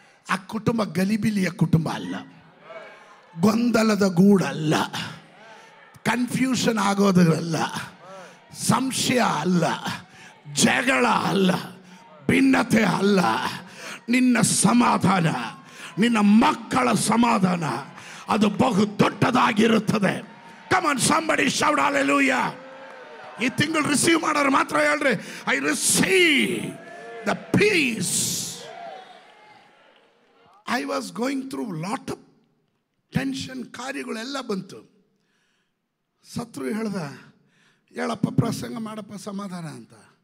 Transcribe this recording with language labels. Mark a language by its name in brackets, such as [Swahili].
[Kannada] ಆ ಕುಟುಂಬ ಗಲಿಬಿಲಿಯ ಕುಟುಂಬ ಅಲ್ಲ, ಗೊಂದಲದ ಗೂಡಲ್ಲ, ಕನ್ಫ್ಯೂಷನ್ ಆಗೋದಲ್ಲ, ಸಂಶಯ ಅಲ್ಲ, ಜಗಳ ಅಲ್ಲ, ಭಿನ್ನತೆ ಅಲ್ಲ. ನಿನ್ನ ಸಮಾಧಾನ, ನಿನ್ನ ಮಕ್ಕಳ ಸಮಾಧಾನ ಅದು ಬಹು ದೊಡ್ಡದಾಗಿರುತ್ತದೆ. [English] Come on somebody shout hallelujah. [Kannada] ಈ ತಿಂಗಳು ರಿಸೀವ್ ಮಾಡೋರು ಮಾತ್ರ ಹೇಳ್ರಿ, [English] I receive the peace. I was going through lot of tension, [Kannada] ಕಾರ್ಯಗಳೆಲ್ಲ ಬಂತು. ಶತ್ರು ಹೇಳ್ದ, ಹೇಳಪ್ಪ ಪ್ರಸಂಗ ಮಾಡಪ್ಪ ಸಮಾಧಾನ ಅಂತ.